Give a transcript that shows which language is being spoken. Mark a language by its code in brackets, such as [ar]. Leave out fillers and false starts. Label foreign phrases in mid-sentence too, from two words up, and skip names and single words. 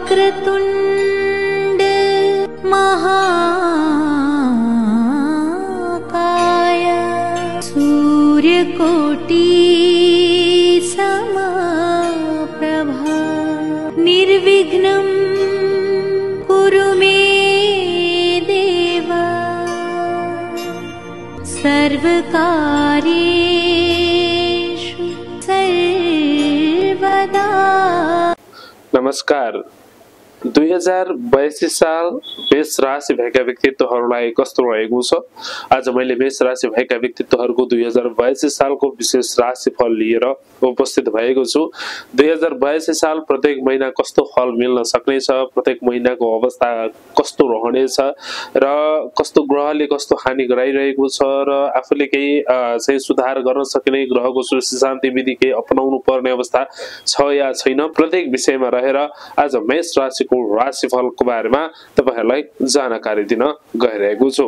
[sa] वक्रतुण्ड महाकाय सूर्यकोटि समप्रभा निर्विघ्नं कुरु मे देव सर्वकार्येषु सर्वदा। [ne] नमस्कार। 2082 साल मेष राशि भएका व्यक्तित्वहरूलाई कस्तो रहेको छ? आज मैले मेष राशि भएका व्यक्तित्वहरूको 2082 सालको विशेष राशिफल लिएर उपस्थित भएको छु। 2082 साल प्रत्येक महिना कस्तो फल मिल्न सक्नेछ, प्रत्येक महिनाको अवस्था कस्तो रहनेछ र कस्तो ग्रहले कस्तो हानि गराइरहेको छ र आफूले केही चाहिँ सुधार गर्न सक्ने ग्रहको शान्ति विधि केही अपनाउनु पर्ने अवस्था छ या छैन, प्रत्येक विषयमा रहेर आज मेष राशिको राशिफलको बारेमा तपाईहरुलाई जानकारी दिन गइरहेको छु।